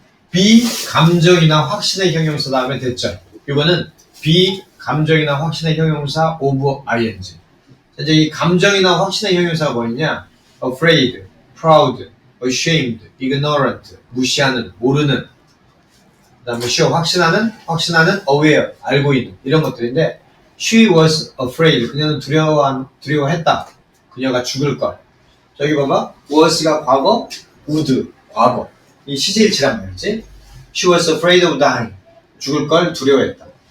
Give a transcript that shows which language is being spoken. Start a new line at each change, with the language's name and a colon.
Korean: 비감정이나 확신의 형용사 다음에 대절. 이거는 비감정이나 확신의 형용사 of ing. 이제 이 감정이나 확신의 형용사가 뭐였냐?
English: afraid, proud, ashamed, ignorant,
Korean: 무시하는, 모르는. 그다음에 sure, 확신하는, aware, 알고 있는 이런 것들인데
English: she was afraid.
Korean: 그녀는 두려워했다. 그녀가 죽을 걸. 저기 봐봐. was가 과거, would 과거. 이 시제일치란 말이지.
English: She was afraid of dying.
Korean: 죽을 걸 두려워했다.